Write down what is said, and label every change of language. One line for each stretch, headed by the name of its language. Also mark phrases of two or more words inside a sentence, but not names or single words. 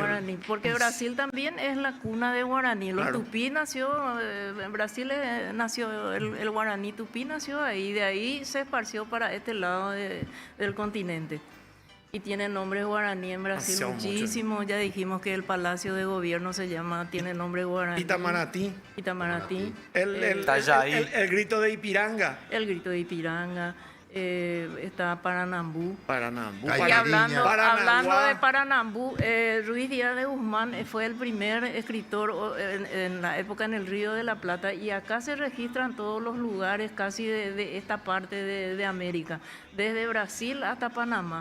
Spanish: guaraní, porque Brasil también es la cuna de guaraní. Los Claro. tupí nació, en Brasil nació el guaraní tupí nació ahí, de ahí se esparció para este lado del continente. Y tiene nombre guaraní en Brasil Demasiado mucho. muchísimo. Ya dijimos que el Palacio de Gobierno tiene nombre guaraní. Itamarati. Itamarati. Tallaí. El grito de Ipiranga. El grito de Ipiranga. Está Paranambú. Paranambú. Ay, Y Paranaguá. hablando de Paranambú, Ruiz Díaz de Guzmán fue el primer escritor en la época en el Río de la Plata, y acá se registran todos los lugares casi de esta parte de América, desde Brasil hasta Panamá.